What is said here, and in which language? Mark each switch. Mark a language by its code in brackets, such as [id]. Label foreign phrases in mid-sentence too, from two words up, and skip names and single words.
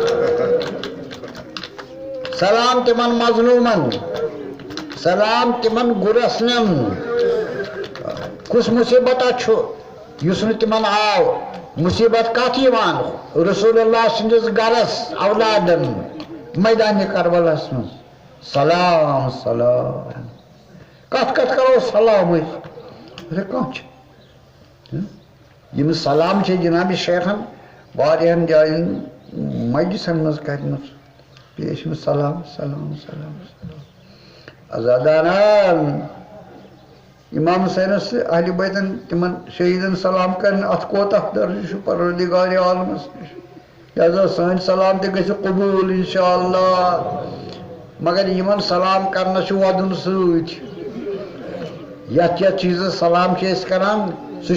[ks] سلام تِمن مظلوٗمن سلام تِمن گُرسنن کُس مُصیبتا چھُ یُس نہٕ تِمن آو مُصیبت کتھ یِوان رسول اللہ سٕنٛدِس گرس اولادن میدانہِ کربلاہس منٛز سلام سلام کتھ کرو سلام أسۍ کانٛہہ چھِ یِم سلام چھِ جناب شیخن واریاہن جاین مجلسن منٛز کرِمٕژ پیش میں سلام سلام سلام سلام عزاداران امام حسینس اہلِ بیتن تِمن شہیٖدن سلام کرن اتھ کوتاہ درجہٕ چھُ پروردگارِ عالمس نِش لہذا سٲنۍ سلام تہِ گژھِ قبوٗل [ar] انشاء اللہ [ks] مگر یِمن سلام کرنس چھُ ودُن سۭتۍ یتھ چیٖزس سلام چھِ أسۍ کران سُہ